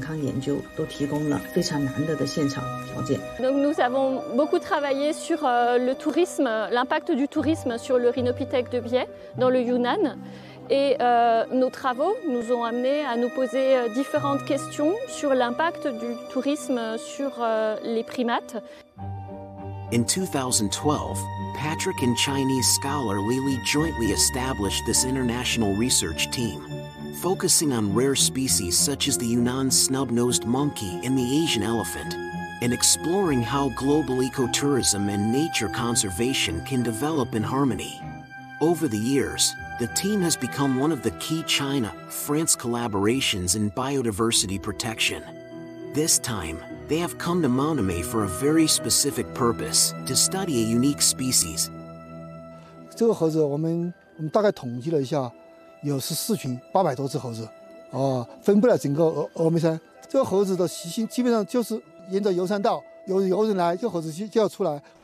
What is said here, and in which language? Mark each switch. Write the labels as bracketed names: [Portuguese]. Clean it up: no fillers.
[Chinese] 中国的生物多样性非常丰富，孕育了大量的特有的野生动物物种。在灵长类方面，中国拥有像金丝猴、白头叶猴、猕猴等长期稳定的野生种群，为生态学、行为学和生态系统健康研究都提供了非常难得的现场条件。 [French] Donc nous avons beaucoup travaillé sur le tourisme, l'impact du tourisme sur le rhinopithèque de Biais dans le Yunnan. Et nos travaux nous ont amenés à nous poser différentes questions sur l'impact du tourisme sur les primates. [English] In 2012, Patrick and Chinese scholar Lily jointly established this international research team, focusing on rare species such as the Yunnan snub-nosed monkey and the Asian elephant, and exploring how global ecotourism and nature conservation can develop in harmony. Over the years, the team has become one of the key China-France collaborations in biodiversity protection. This time, they have come to Mount Aimé for a very specific purpose, to study a unique species. This monkey, we have 14,800 [Chinese] 多只猴子，分布了整个峨眉山。这个猴子的习性基本上就是沿着游山道，有人来，这猴子就要出来。